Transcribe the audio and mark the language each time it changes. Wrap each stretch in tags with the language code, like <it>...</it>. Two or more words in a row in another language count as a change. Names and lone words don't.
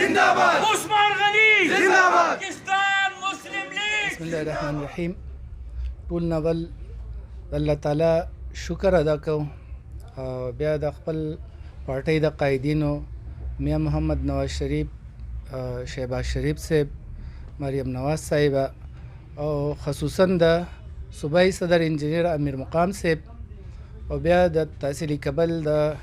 <ur>زندہ باد عثمان غنی زندہ باد پاکستان مسلم لیگ</ur> <ps>बिस्मिल्लाहिर्रहमानिर्रहीम ټول نول الله تعالی شکر ادا کوم او بیا د خپل پارټۍ د قائدینو میاں محمد نواز شریف شهباز شریف صاحب مریم نواز صاحبه او خصوصا د صوبایي صدر انجینر امیر مقام صاحب او بیا د تحصیلي کابل د</ps>